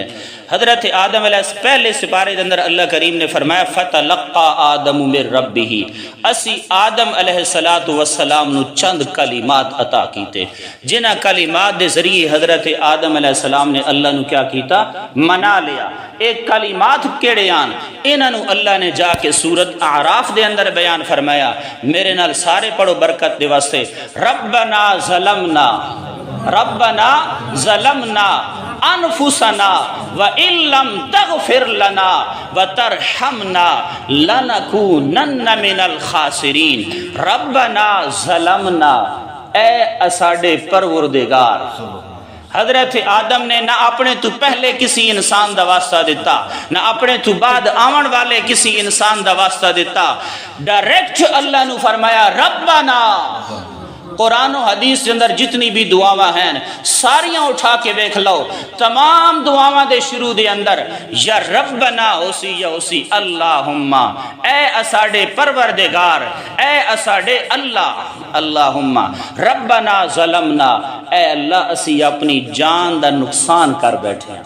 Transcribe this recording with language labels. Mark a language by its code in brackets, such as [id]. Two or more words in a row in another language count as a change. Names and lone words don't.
[pa] حضرت آدم علیہ پہلے سپارے دے اندر اللہ کریم نے فرمایا [ar] فتلقى آدم من ربہ، [pa] اسی آدم علیہ السلام نو چند کلمات عطا کیتے، جنہ کلمات دے ذریعے حضرت آدم علیہ السلام نے اللہ نو کیا کیتا؟ منا لیا۔ ایک کلمات کیڑے آن، انہاں نو اللہ نے جا کے سورت اعراف دے اندر بیان فرمایا، میرے نال سارے پڑھو برکت دے واسطے، [ar] ربنا ظلمنا انفسنا وان لم تغفر لنا وترحمنا لنکونن من الخاسرین۔ ربنا ظلمنا، [pa] اے اساڈے پروردگار، حضرت آدم نے نہ اپنے تو پہلے کسی انسان دا واسطہ دیتا، نہ اپنے تو بعد آون والے کسی انسان دا واسطہ دیتا، ڈائریکٹ اللہ نو فرمایا ربنا۔ قرآن و حدیث کے اندر جتنی بھی دعاواں ہیں ساریاں اٹھا کے دیکھ لو، تمام دعاواں دے شروع دے اندر [ar] یا ربنا [pa] اسی یا اسی اللہم، اے اساڈے پروردگار، اے اساڈے اللہ، [ar] اللہم ربنا ظلمنا، [pa] اے اللہ اسی اپنی جان دا نقصان کر بیٹھے ہیں۔